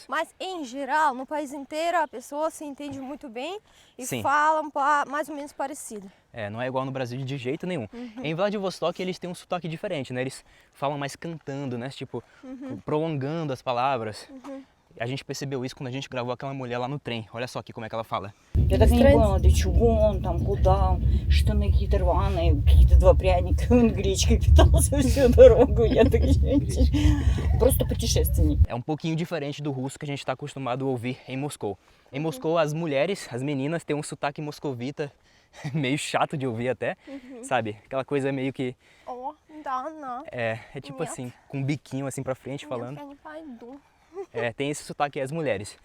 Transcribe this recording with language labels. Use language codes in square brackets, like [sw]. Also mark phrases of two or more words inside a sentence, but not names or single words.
[pt] Mas em geral, no país inteiro, a pessoa se entende muito bem e Sim. falam mais ou menos parecido. É, não é igual no Brasil de jeito nenhum. Em Vladivostok eles têm um sotaque diferente, né? Eles falam mais cantando, né? Tipo, prolongando as palavras. A gente percebeu isso quando a gente gravou aquela mulher lá no trem. Olha só aqui como é que ela fala. [ru] Я так и не поняла, для чего он там, куда он, штаны какие-то рваные, какие-то 2 пряника, он гречкой питался всю дорогу. Я так, gente, просто путешественник. [pt] É um pouquinho diferente do russo que a gente está acostumado a ouvir em Moscou. Em Moscou, as mulheres, as meninas, têm um sotaque moscovita meio chato de ouvir até, sabe? Aquela coisa meio que... Oh, não. É tipo assim, com um biquinho assim pra frente falando. É, tem esse sotaque as mulheres.